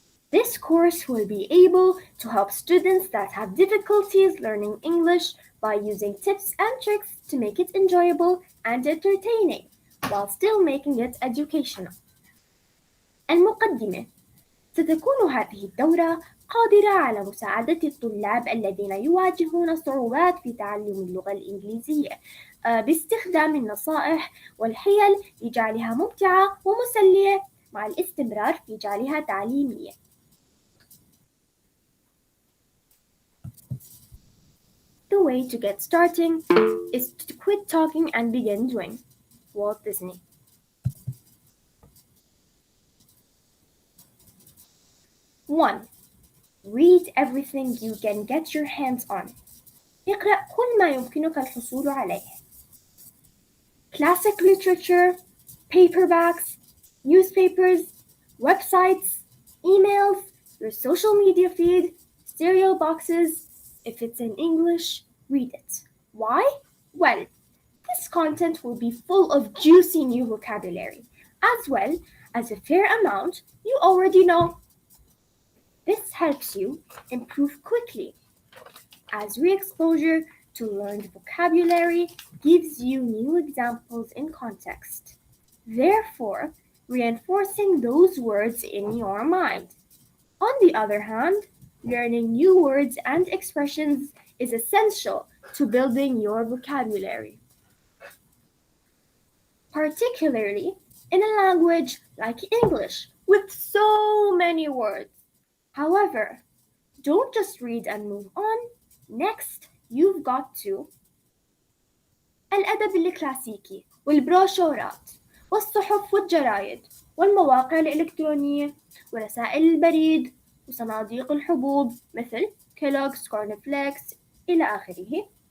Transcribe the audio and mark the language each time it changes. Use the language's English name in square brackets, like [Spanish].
[English] This course will be able to help students that have difficulties learning English by using tips and tricks to make it enjoyable and entertaining while still making it educational. [Arabic] المقدمة. ستكون هذه الدورة قادرة على مساعدة الطلاب الذين يواجهون صعوبات في تعلم اللغة الإنجليزية باستخدام النصائح والحيل لجعلها ممتعة ومسلية مع الاستمرار في جعلها تعليمية. [English] The way to get starting is to quit talking and begin doing. Walt Disney. One. Read everything you can get your hands on. [Arabic] اقرأ كل ما يمكنك الحصول عليه. [English] Classic literature, paperbacks, newspapers, websites, emails, your social media feed, cereal boxes. If it's in English, read it. Why? Well, this content will be full of juicy new vocabulary, as well as a fair amount you already know. This helps you improve quickly, as re-exposure To learn vocabulary gives you new examples in context, therefore reinforcing those words in your mind. On the other hand, learning new words and expressions is essential to building your vocabulary, particularly in a language like English with so many words. However, don't just read and move on. Next, you've got to [Arabic] الأدب الكلاسيكي والبروشورات والصحف والجرايد والمواقع الإلكترونية ورسائل البريد وصناديق الحبوب مثل كيلوغز كورنفليكس إلى آخره.